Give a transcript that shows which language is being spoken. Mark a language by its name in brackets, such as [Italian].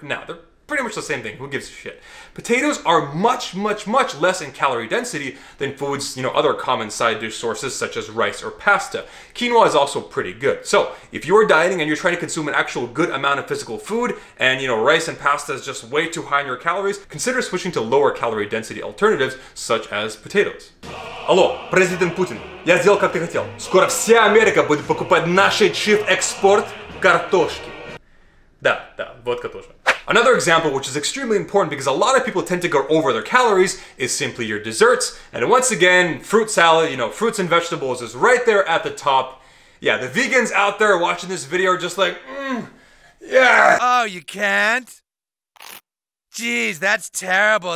[English] No, they're pretty much the same thing. Who gives a shit? Potatoes are much less in calorie density than foods, you know, other common side dish sources such as rice or pasta. Quinoa is also pretty good. So if you're dieting and you're trying to consume an actual good amount of physical food and, you know, rice and pasta is just way too high in your calories, consider switching to lower calorie density alternatives such as potatoes. [Russian] Алло, президент Путин, я сделал как ты хотел. Скоро вся Америка будет покупать наш чип-экспорт картошки. Да, водка тоже. [English] Another example, which is extremely important because a lot of people tend to go over their calories, is simply your desserts. And once again, fruit salad, you know, fruits and vegetables is right there at the top. Yeah, the vegans out there watching this video are just like, yeah. Oh, you can't? Jeez, that's terrible.